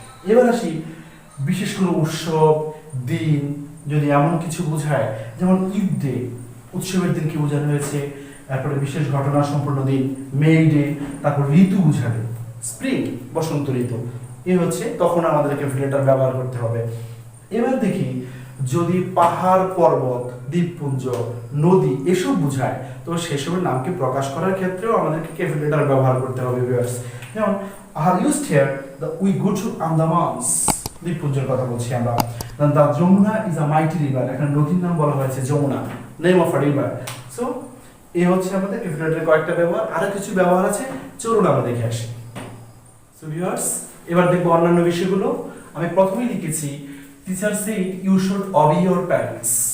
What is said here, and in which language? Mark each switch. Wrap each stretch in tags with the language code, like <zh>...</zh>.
<bn>এবার আসি বিশেষ কোনো উৎসব দিন যদি এমন কিছু বোঝায় যেমন ঈদ ডে, উৎসবের দিন কি বোঝানো হয়েছে, তারপরে বিশেষ ঘটনা সম্পন্ন দিন মে ডে, তারপর ঋতু বোঝাবে স্প্রিং বসন্ত ঋতু, এই হচ্ছে তখন আমাদের ক্যাপিটাল লেটার ব্যবহার করতে হবে। এবার দেখি যদি পাহাড় পর্বত দ্বীপপুঞ্জ নদী এসব বোঝায় তো সেসবের নামকে প্রকাশ করার ক্ষেত্রেও আমাদেরকে ক্যাপিটাল লেটার ব্যবহার করতে হবে ভিউয়ার্স।</bn> <en>যেমন I have used here the we go to Andamans,</en> <bn>দ্বীপপুঞ্জের কথা বলছি আমরা।</bn> <en>The Jamuna is a mighty river,</en> <bn>এখানে নদীর নাম বলা হয়েছে Jamuna,</bn> <en>Name of a river.</en> <bn>So এই হচ্ছে আমাদের ক্যাপিটাল লেটারের কয়েকটা ব্যবহার, আরো কিছু ব্যবহার আছে, চলুন আমরা দেখে আসি। সো ভিউয়ার্স এবার দেখবো অন্যান্য বিষয়গুলো। আমি প্রথমেই লিখেছি teacher said you should Abhi your parents.</bn>